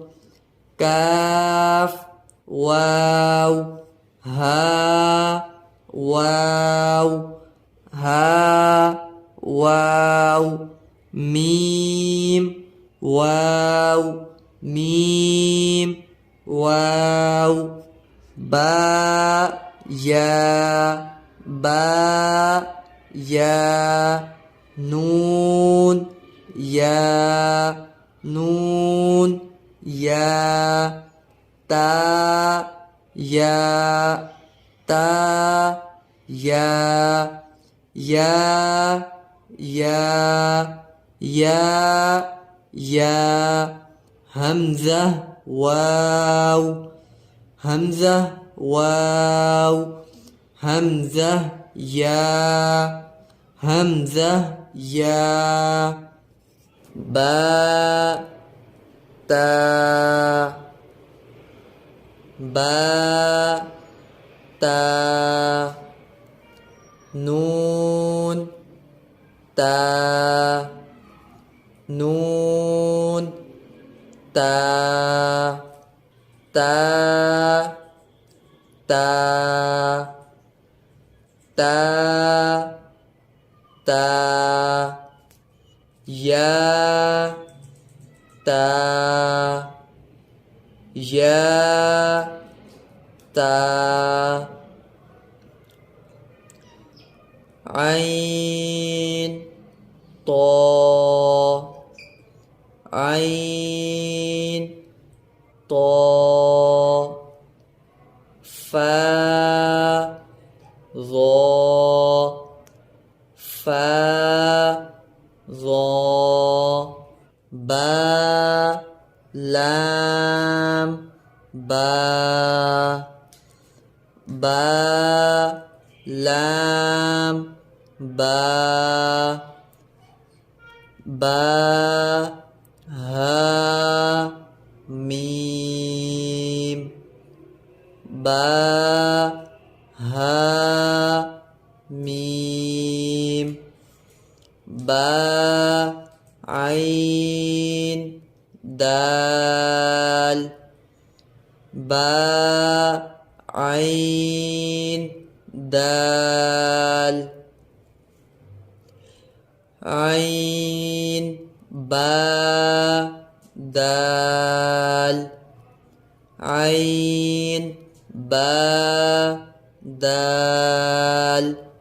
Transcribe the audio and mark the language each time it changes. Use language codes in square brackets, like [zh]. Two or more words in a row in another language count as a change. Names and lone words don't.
[ar] كاف واو ها واو ها واو ميم واو ميم واو با يا با يا نون يا نون يا تا يا تا يا يا يا يا همزة واو همزة واو همزة يا همزة يا با تا با تا نون تا نون تا تا تا تا تا يا تا يا تا عين طا عين طا فا ظا فا ظا با لام با با لام با با ها ميم با ها ميم با عين دال با عين دال عين با دال عين با دال